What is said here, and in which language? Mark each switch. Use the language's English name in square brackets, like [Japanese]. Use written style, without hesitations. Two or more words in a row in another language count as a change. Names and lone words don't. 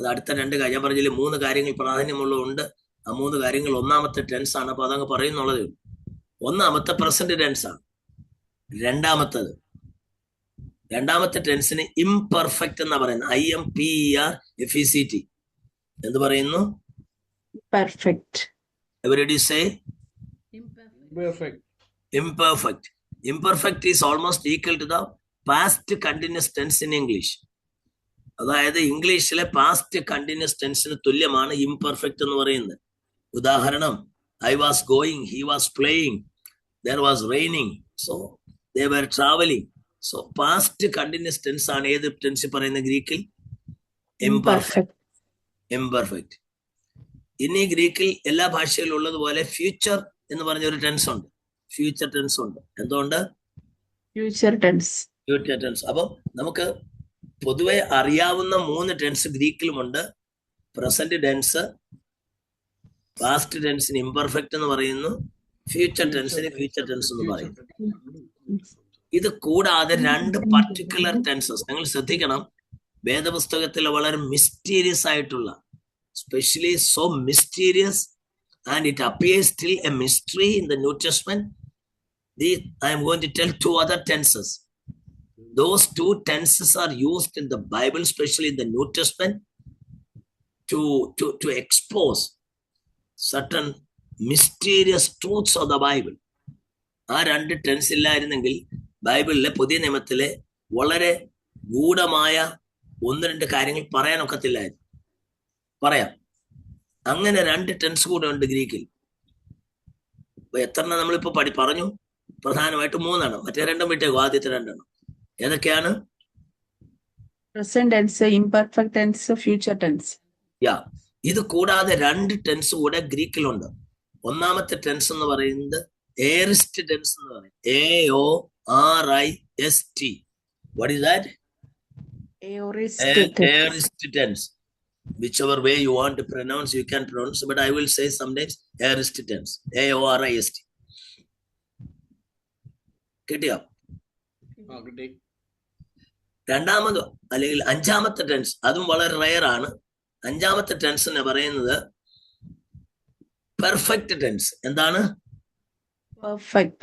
[Malayalam] അത് അടുത്ത 2 കാര്യം ഞാൻ പറഞ്ഞില്ലേ, 3 കാര്യങ്ങൾ പ്രാധാന്യമുള്ളതുണ്ട്. ആ 3 കാര്യങ്ങൾ ഒന്നാമത്തെ ടെൻസ് ആണ്. അപ്പൊ അതങ്ങ് പറയുന്നുള്ളതേ ഉള്ളൂ. ഒന്നാമത്തെ [English] present tense [Malayalam] ആണ്. രണ്ടാമത്തെ ടെൻസിന് ഇംപെർഫെക്റ്റ് എന്നാ പറയുന്നത്. IMPERFECT. എന്ത് പറയുന്നു? [English] Perfect. Everybody say imperfect. Imperfect is almost equal to the past continuous tense in English. [Malayalam] അതായത് ഇംഗ്ലീഷിലെ [English] past continuous tense [Malayalam] തുല്യമാണ് ഇംപെർഫെക്റ്റ് എന്ന് പറയുന്നത്. ഉദാഹരണം, [English] I was going, he was playing, there was raining, so they were traveling. So past continuous tense [Malayalam] ആണ് ഏത് ടെൻസ് പറയുന്ന ഗ്രീക്കിൽ? ഇംപെർഫെക്റ്റ്. ഇനി ഗ്രീക്കിൽ എല്ലാ ഭാഷയിലും ഉള്ളതുപോലെ ഫ്യൂച്ചർ എന്ന് പറഞ്ഞ ഒരു ടെൻസ് ഉണ്ട്. [English] future tense [Malayalam] ഉണ്ട്. എന്തുകൊണ്ട്? [English] Future tense. future tense. [Malayalam] അപ്പം നമുക്ക് പൊതുവെ അറിയാവുന്ന 3 ടെൻസ് ഗ്രീക്കിലുമുണ്ട്. [English] present tense, past tense [Malayalam] ഇംപെർഫെക്റ്റ് എന്ന് പറയുന്നു, [English] future tense future tense [Malayalam] എന്ന് പറയുന്നു. ഇത് കൂടാതെ 2 [English] particular tenses [Malayalam] നിങ്ങൾ ശ്രദ്ധിക്കണം. വേദപുസ്തകത്തിൽ വളരെ മിസ്റ്റീരിയസ് ആയിട്ടുള്ള, [English] especially so mysterious, and it appears still a mystery in the New Testament. I am going to tell 2 other tenses. Those 2 tenses are used in the Bible, especially in the New Testament, to expose certain mysterious truths of the Bible. [Malayalam] ആ 2 ടെൻസ് ഇല്ലായിരുന്നെങ്കിൽ ബൈബിളിലെ പുതിയ നിയമത്തിലെ വളരെ ഗൂഢമായ 1-2 കാര്യങ്ങൾ പറയാനൊക്കത്തില്ലായിരുന്നു. പറയാം. അങ്ങനെ 2 ടെൻസ് കൂടെ ഉണ്ട് ഗ്രീക്കിൽ. അപ്പൊ എത്രണ്ണം നമ്മളിപ്പോ പറഞ്ഞു? പ്രധാനമായിട്ട് 3 മറ്റേ 2 വിട്ടേക്കോ. ആദ്യത്തെ 2 ഏതൊക്കെയാണ്? [English] Present tense, imperfect tense, future tense. [Malayalam] ഇത് കൂടാതെ 2 ടെൻസ് കൂടെ ഗ്രീക്കിലുണ്ട്. ഒന്നാമത്തെ ടെൻസ് എന്ന് പറയുന്നത് [English] aorist tense [Malayalam] എന്ന് പറയും. [English] AORIST. What is that? Aorist tense. Whichever way you want to pronounce, you can pronounce, but I will say sometimes aorist tense. AORIST. [Malayalam] കിട്ടിയോ? രണ്ടാമത് അല്ലെങ്കിൽ 5-മത്തെ ടെൻസ്, അതും വളരെ റയർ ആണ്. 5-മത്തെ ടെൻസ് എന്ന് പറയുന്നത് [English] perfect tense. [Malayalam] എന്താണ്? [English] Perfect.